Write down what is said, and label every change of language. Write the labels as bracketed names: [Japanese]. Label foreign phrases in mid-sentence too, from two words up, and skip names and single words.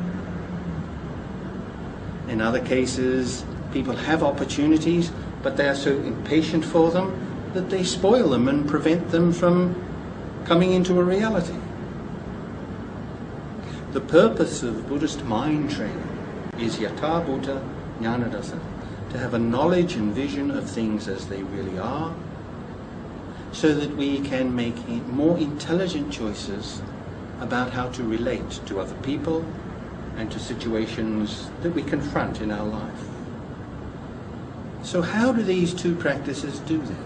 [English] In other cases, people have opportunities, but they are so impatient for them that they spoil them and prevent them from coming into a reality. The purpose of Buddhist mind training is [Pali] yatha bhuta jnana dasana, [English] to have a knowledge and vision of things as they really are, so that we can make more intelligent choices about how to relate to other people and to situations that we confront in our life. So how do these two practices do that?